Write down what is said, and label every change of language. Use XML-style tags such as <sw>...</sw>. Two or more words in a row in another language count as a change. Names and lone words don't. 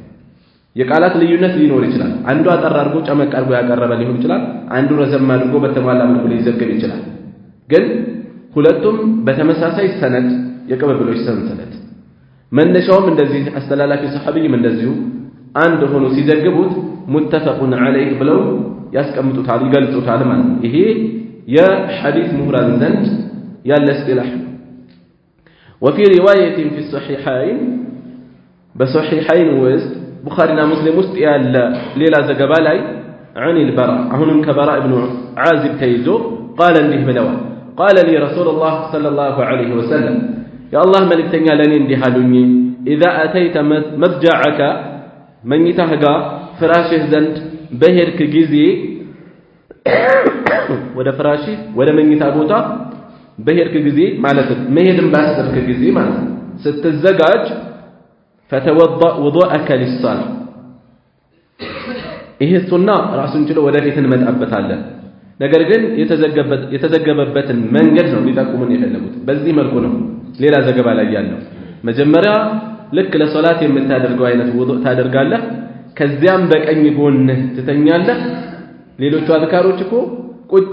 <am>የቃላት ልዩነት ሊኖር ይችላል። አንዱ አጠር አድርጎ ጨመቅ አድርጎ ያቀረበ ሊሆን ይችላል፣ አንዱ ረዘም አድርጎ በተሟላ መልኩ ሊዘገብ ይችላል። ግን ሁለቱም በተመሳሳይ ሰነድ የቅብብሎች ሰንሰለት መነሻውም እንደዚህ አስተላላፊ ሰሐቢም እንደዚሁ አንድ ሆኖ ሲዘግቡት</am> <ar>متفق عليه</ar> <am>ብለው ያስቀምጡታል፣ ይገልጹታል ማለት ነው። ይሄ የሐዲስ ምሁራን ዘንድ ያለ እስጢላህ ነው።</am> <ar>وفي رواية في الصحيحين</ar> <am>በሶሒሐይን ውስጥ ቡኻሪና ሙስሊም ውስጥ ያለ ሌላ ዘገባ ላይ</am> <ar>عن البراء</ar> <am>አሁንም ከበራ ኢብኑ ዓዚብ ተይዞ قال እንዲህ ብለዋል</am> <ar>قال لي رسول الله صلى الله عليه وسلم</ar> <am>የአላህ መልእክተኛ ለኔ እንዲህ አሉኝ</am> <ar>إذا أتيت مضجعك</ar> <am>መኝታህ ጋር ፍራሽህ ዘንድ በሄድክ ጊዜ ወደ ፍራሽህ ወደ መኝታ ቦታ በሄድክ ጊዜ ማለት መሄድን ባሰብክ ጊዜ ማለት ስትዘጋጅ</am> <ar>فتوضأ وضوءك للصلاة</ar> <am>ይሄ ሱና ራሱን ችሎ ወደፊት እንመጣበታለን። ነገር ግን የተዘገበበትን መንገድ ነው ሊጠቁሙን የፈለጉት። በዚህ መልኩ ነው ሌላ ዘገባ ላይ ያለው። መጀመሪያ ልክ ለሶላት የምታደርገው አይነት ውዱእ ታደርጋለህ፣ ከዚያም በቀኝ ጎንህ ትተኛለህ። ሌሎቹ አዝካሮች እኮ ቁጭ</am>